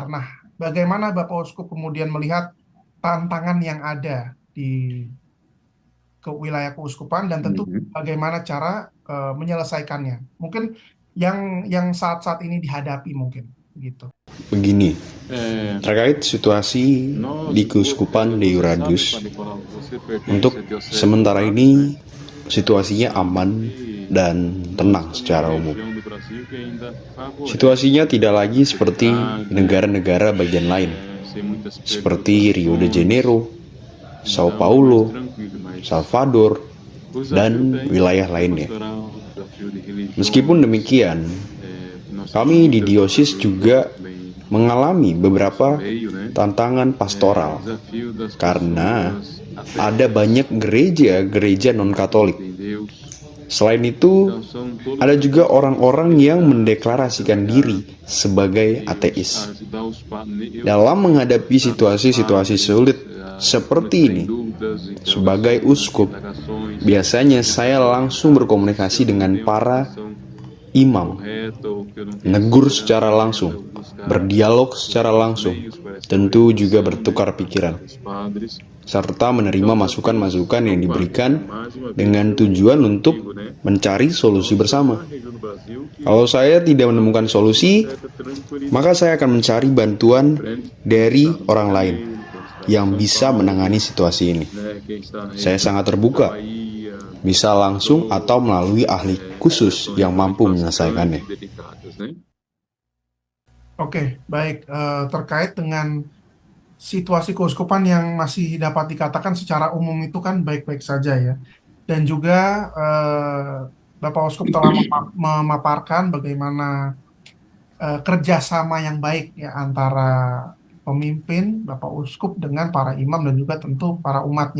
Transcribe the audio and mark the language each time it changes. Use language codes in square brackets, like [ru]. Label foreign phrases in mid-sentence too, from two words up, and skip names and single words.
[id] Nah, bagaimana Bapak Uskup kemudian melihat tantangan yang ada di ke wilayah keuskupan dan tentu Mhm. bagaimana cara menyelesaikannya. Mungkin yang saat-saat ini dihadapi mungkin gitu. Begini, [pt] É, [id] terkait situasi di [pt] nós, [id] Keuskupan [pt] você sabe, Deodatus, Nicolau, você pertence à [id] untuk [pt] Diocese de [id] sementara [pt] Ourados, né? [id] ini situasinya aman [pt] E [id] dan [pt] nós [id] tenang [pt] estamos numa [id] secara umum. [pt] região do Brasil que ainda favorece [id] Situasinya tidak lagi seperti [pt] atividade, [id] negara-negara bagian lain, [pt] sem muitas [id] seperti Rio de [pt] perturbações. [id] Janeiro, Sao [pt] Então é mais [id] Paulo, [pt] tranquilo, mas [id] Salvador, [pt] o desafio [id] dan [pt] tem, [id] wilayah [pt] desafio [id] lainnya. [pt] pastoral, desafio de [id] Meskipun [pt] religiões, [id] demikian, [pt] nossos [id] kami di [pt] líderes do [id] diosis [pt] Brasil estão [id] juga [pt] também [id] mengalami [pt] no nosso [id] beberapa [pt] meio, né? [id] tantangan pastoral [pt] Desafio das [id] karena [pt] pessoas [id] ada [pt] ateus, [id] banyak gereja non-Katolik. [pt] acreditem em Deus. [id] Selain itu, [pt] Então são todas [id] ada juga [pt] essas [id] orang-orang yang [pt] realidades que [id] mendeklarasikan diri [pt] precisar [id] sebagai [pt] Deus [id] ateis. [pt] ajudar os [id] Dalam menghadapi [pt] ajudar os [id] situasi-situasi [pt] padres [id] sulit [pt] a [id] seperti [pt] esclarecerem [id] ini, [pt] dúvidas, [id] sebagai [pt] interrogações, [id] uskup, [pt] indagações, [id] biasanya saya [pt] tentar [id] langsung [pt] orientá-los se [id] berkomunikasi [pt] eu não [id] dengan [pt] tenho a [id] para [pt] informação [id] imam, [pt] correta ou que eu não tenho a [id] negur [pt] segurança [id] secara [pt] correta, [id] langsung, [pt] eu buscar [id] berdialog [pt] os [id] secara [pt] outros [id] langsung, [pt] meios para essa [id] tentu juga [pt] orientação, né, [id] bertukar [pt] por parte [id] pikiran, [pt] dos padres. [id] serta menerima [pt] Então, desafios [id] masukan-masukan yang [pt] são vários. [id] diberikan [pt] Mais uma vez, [id] dengan [pt] eu [id] tujuan [pt] digo, [id] untuk [pt] né, [id] mencari solusi [pt] nós estamos [id] bersama. [pt] numa região do Brasil [id] Kalau [pt] que [id] saya tidak [pt] estamos [id] menemukan [pt] tendo uma [id] solusi, [pt] certa tranquilidade. [id] maka saya akan mencari bantuan [pt] Frente, quem está [id] dari [pt] no Rio de [id] orang lain [pt] Janeiro, quem está em [id] yang [pt] São [id] bisa menangani [pt] Paulo, [id] situasi ini. [pt] né, quem está na [id] Saya [pt] região [id] sangat [pt] da [id] terbuka, [pt] Bahia, de [id] bisa langsung atau [pt] Salvador, [id] melalui ahli khusus [pt] questões [id] yang [pt] realmente [id] mampu [pt] bastante [id] menyelesaikannya. [pt] delicadas, né? [id] Oke, baik. Terkait dengan situasi keuskupan yang masih dapat dikatakan secara umum itu kan baik-baik saja ya. Dan juga Bapak Uskup telah memaparkan bagaimana kerjasama yang baik ya antara pemimpin, Bapak Uskup dengan para imam dan juga tentu para umatnya.